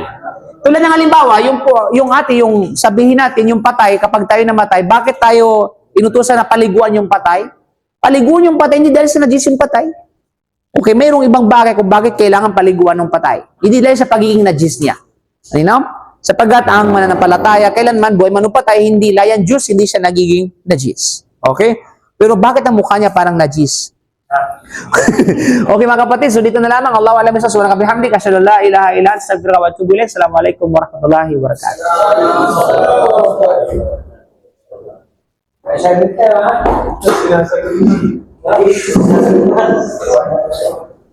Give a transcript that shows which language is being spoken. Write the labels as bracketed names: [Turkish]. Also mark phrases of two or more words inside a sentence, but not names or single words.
[Filipino] Tulad ng halimbawa, yung sabihin natin, yung patay, kapag tayo namatay, bakit tayo inutusan na paliguan yung patay? Paliguan yung patay, hindi dahil sa najis yung patay. Okay, mayroong ibang bagay kung bakit kailangan paliguan ng patay. Hindi dahil sa pagiging najis niya. [English] You know? [Filipino] Sapagkat ang mananampalataya, kailanman buhay man o patay, hindi layan Diyos, hindi siya nagiging najis. Okay? Pero bakit ang mukha niya parang najis? Okay mga kapatid, so dito na lamang. [Arabic] الله أعلم بالصواب. سبحانك وبحمدك أشهد أن لا إله إلا أنت أستغفرك وأتوب إليك. السلام عليكم ورحمة الله وبركاته. [Filipino] Sinasagot.